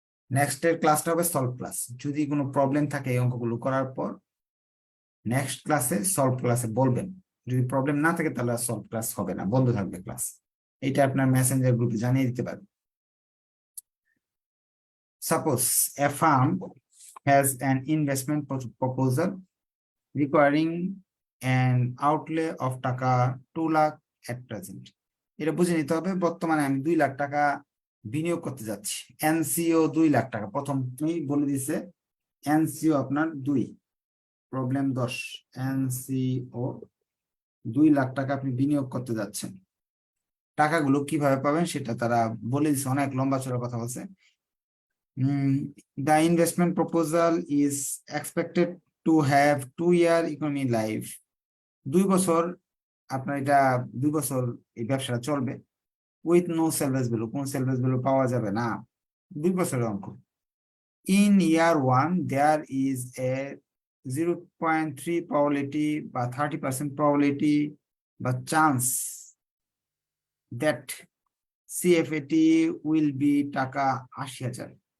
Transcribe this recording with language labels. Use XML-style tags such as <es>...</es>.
<bn>Next এর ক্লাসটা হবে সলভ ক্লাস। যদি কোনো প্রবলেম থাকে এই অঙ্কগুলো করার পর নেক্সট ক্লাসে সলভ ক্লাসে বলবেন। যদি প্রবলেম না থাকে তাহলে সলভ ক্লাস হবে না, বন্ধ থাকবে ক্লাস। এটা আপনার মেসেঞ্জার গ্রুপে জানিয়ে দিতে পারবেন।</bn> <en>Suppose a firm has an investment proposal requiring an outlay of taka 2 lakh at present.</en> <bn>এটা বুঝে নিতে হবে, বর্তমানে আমি 2 লাখ টাকা বিনিয়োগ করতে যাচ্ছি। এনসিও 2 লাখ টাকা, প্রথমই বলে দিছে এনসিও আপনার 2, প্রবলেম 10। এনসিও 2 লাখ টাকা আপনি বিনিয়োগ করতে যাচ্ছেন। টাকাগুলো কিভাবে পাবেন সেটা তারা বলে দিছে, অনেক লম্বা চড়া কথা বলছে।</bn> <en>The investment proposal is expected to have 2-year economy life.</en> <bn>2 বছর আপনার এটা 2 বছর এই ব্যবসাটা চলবে।</bn> <en>with no salvage value,</en> <bn>কোন সেলভেজ ভ্যালু পাওয়া যাবে না। 2 বছরের অঙ্ক।</bn> <en>In year 1 there is a 0.3 probability বা 30% probability বা chance that CFAT will be taka 80,000।</en>